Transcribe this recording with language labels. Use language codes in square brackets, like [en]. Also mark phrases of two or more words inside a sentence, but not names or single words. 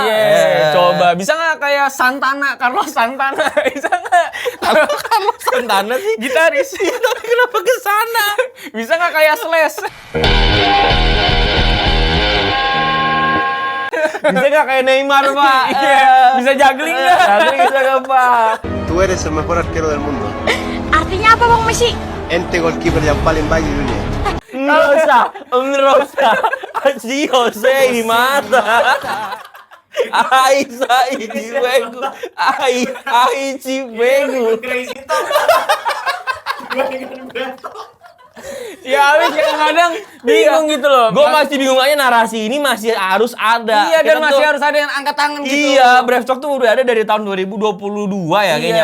[id] Iya, coba. Bisa nggak kayak Santana, Carlos Santana? Bisa nggak? Carlos Santana sih gitaris. tapi kenapa ke sana? Bisa nggak kayak Slash? Bisa nggak kayak Neymar, Pak? Iya, bisa juggling nggak? Tapi bisa nggak, Pak? [es] Tú eres el mejor arquero del mundo. [id] Artinya apa Bang Messi? Ente goalkeeper yang paling baik di dunia. [es] Rosa. Así, José y mata. Ay, Cibegu. Ay, Cibegu. [id] Ya habis kadang-kadang bingung gitu loh. Gue masih bingung aja narasi ini masih harus ada. Iya, dan Kita masih tuh- harus ada yang angkat tangan gitu. Iya, Brave Talk tuh udah ada dari tahun 2022 ya kayaknya.